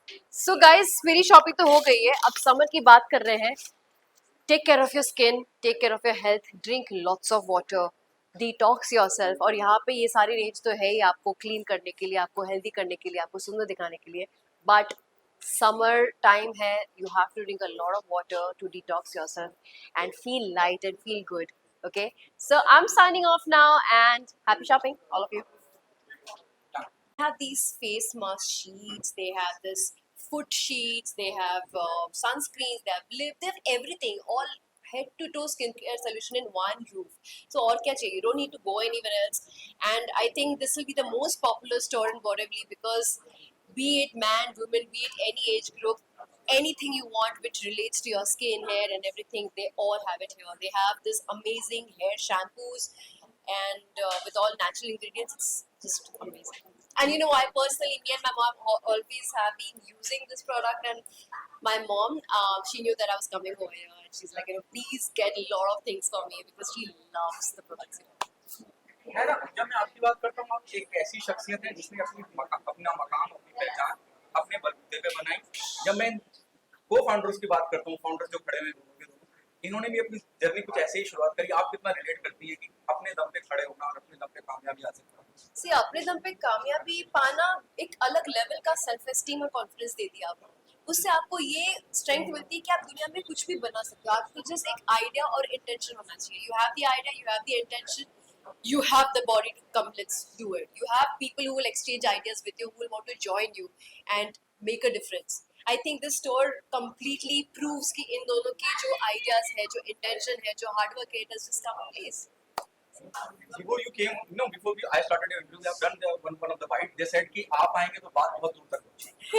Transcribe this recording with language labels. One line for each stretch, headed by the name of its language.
English: So guys,
Hindi: मेरी shopping तो हो गई है. अब समर की बात कर रहे हैं.
English: Take care of your skin, take care of your health, drink lots of water, detox yourself.
Hindi: और यहाँ पे ये सारी रेंज तो है ही आपको क्लीन करने के लिए, आपको हेल्दी करने के लिए, आपको सुंदर दिखाने के लिए.
English: But summer time है, you have to drink a lot of water to detox yourself and feel light and feel good. Okay, so I'm signing off now and happy shopping, all of you. Have these face mask sheets, they have this foot sheets, they have sunscreens, they have lip, they have everything, all head to toe skincare solution in one roof. So
Hindi: और क्या चाहिए?
English: You don't need to go anywhere else. And I think this will be the most popular store in Borivali because be it man, woman, be it any age group, anything you want which relates to your skin, hair and everything, they all have it here. They have this amazing hair shampoos and with all natural ingredients, it's just amazing. And you know, I personally, me and my mom always have been using this product, and my mom, she knew that I was coming over here, and she's like, you know, please get a lot of things for me because she loves the products.
Hindi: है ना, जब मैं आपकी बात करता हूँ, आप एक ऐसी शख्सियत है जिसने अपना मकाम, अपनी पहचान अपने बलबूते पे बनाई. जब मैं को फाउंडर्स की बात करता हूँ, फाउंडर्स जो खड़े हुए दोनों के दोनों, इन्होंने भी अपनी जर्नी कुछ ऐसे ही शुरुआत करी. आप कितना रिलेट करती है कि अपने दम पे खड़े होना और अपने दम पे कामयाबी हासिल करना? सी अपने दम पे कामयाबी पाना एक अलग लेवल का सेल्फ एस्टीम और कॉन्फिडेंस देती है आपको. उससे आपको ये स्ट्रेंथ मिलती है कि आप दुनिया में कुछ भी बना सकते हो. आपको जस्ट एक आइडिया और इंटेंशन होना चाहिए.
English: You have the idea, you have the intention, you have the body to come, let's do it. You have people who will exchange ideas with you, who will want to join you and make a difference. I think this store completely proves
Hindi: कि इन दोनों की जो
English: ideas है, जो intention है, जो hard work है, it has just come in place. Before you came, you know, I started your interview, they have done one of the fight. They said
Hindi: कि आप आएंगे तो बात बहुत दूर तक पहुंचेगी.